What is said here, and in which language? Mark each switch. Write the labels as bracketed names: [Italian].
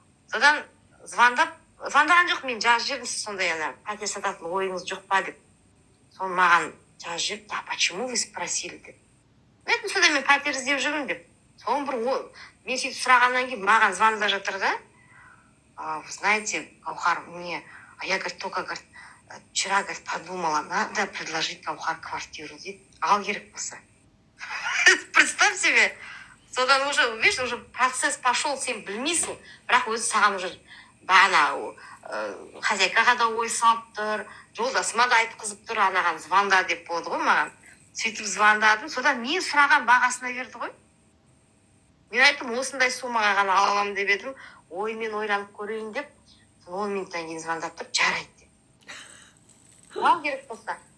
[Kazakh] Содан звондаған жоқ, мен жазып жібердім, сондай пәтер сататын ойыңыз жоқ па деп. Соны маған жазып жіберіп, [Russian] а почему вы спросили [Kazakh] деп. Мен сонда мен пәтер іздеп жүрмін деп. Соны бір мен сөйтіп сұрағаннан кейін маған звондап жатыр да. [Russian] Вы знаете, Гаухар, я, говорит, только, говорит, вчера, говорит, подумала, надо предложить Гаухар квартиру, [Kazakh] дейді, ал керек болса. [Russian] Представь себе, [Kazakh] содан уже, [Russian] видишь, уже процесс пошел, [Kazakh] сен білмейсің, бірақ өзі саған уже бағана хозяйкаға да ой салып тұр, жолдасыма да айтқызып тұр, анаған звонда деп болды ғой маған. Сөйтіп звондадым, содан мен сұраған бағасына берді ғой. Мен айттым, осындай суммаға ғана аламын деп едім, оймен ойланып көрейін деп, 10 минуттан кейін звондап тұрып, жарайды деп. Ал керек болса.